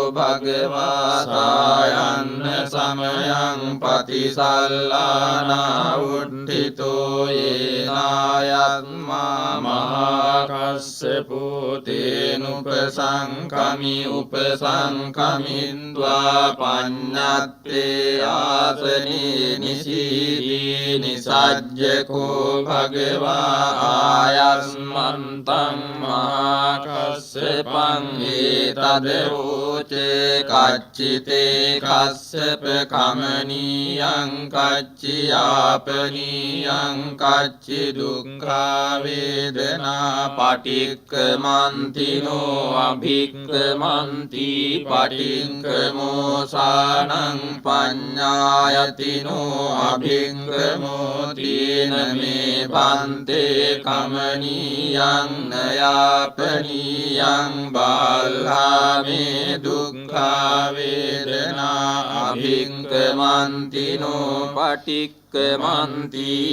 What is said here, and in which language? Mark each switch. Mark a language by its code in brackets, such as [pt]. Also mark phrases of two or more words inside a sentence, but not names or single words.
[pi] භගවා සායන්න සමයං පතිසල්ලානා උට්ඨිතෝ යේනායත්මා මහා කස්සපෝ තේනුපසංකමි උපසංකමින්ද්වා පඤ්ඤත්තේ ආසනේ නිසීදී නිසජ්ජකෝ භගවා ආයස්මන්තං මහා කස්සපං ඒතදෝචේ කච්චිතේ කස්සප කමනීයං කච්චියාපනීයං කච්චි දුක්ඛා වේදනා පටික්කමන්තිනෝ අභික්කමන්ති පටික්කමෝසානං පඤ්ඤායතිනෝ අභික්කමෝ තීන මේ පන්තේ කමනීයං නයාපනීයං බාල්හාමේ දුක්ඛා වේදනා අභික්කමන්තිනෝ පටික්කමන්ති